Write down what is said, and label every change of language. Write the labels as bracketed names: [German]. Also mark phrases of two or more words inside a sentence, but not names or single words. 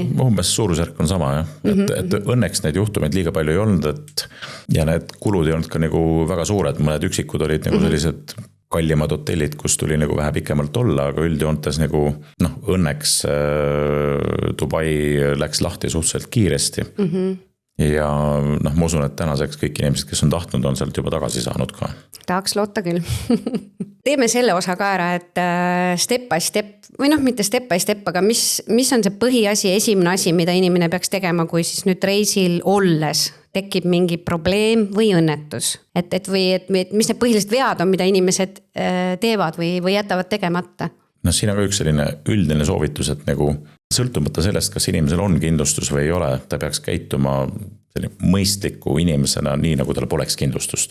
[Estonian] Umbes suurusjärk on sama, jah. Et õnneks neid juhtumeid liiga palju ei olnud, ja need kulud ei olnud ka nagu väga suured, mõned üksikud olid nagu sellised kallimad hotellid, kus tuli nagu vähe pikemalt olla, aga üldjoontes nagu õnneks Dubai läks lahti suhteliselt kiiresti. Ja ma usun, et tänaseks kõik inimesed, kes on tahtnud, on sealt juba tagasi saanud ka. Tahaks loota küll. Teeme selle osa ka ära, et [English] step by step, [Estonian] või mitte [English] step by step, [Estonian] aga mis on see põhiasi, esimene asi, mida inimene peaks tegema, kui siis nüüd reisil olles tekib mingi probleem või õnnetus? Või mis need põhilised vead on, mida inimesed teevad või jätavad tegemata? Siin on ka üks selline üldine soovitus, et nagu sõltumata sellest, kas inimesel on kindlustus või ei ole, ta peaks käituma mõistliku inimesena nii, nagu tal poleks kindlustust.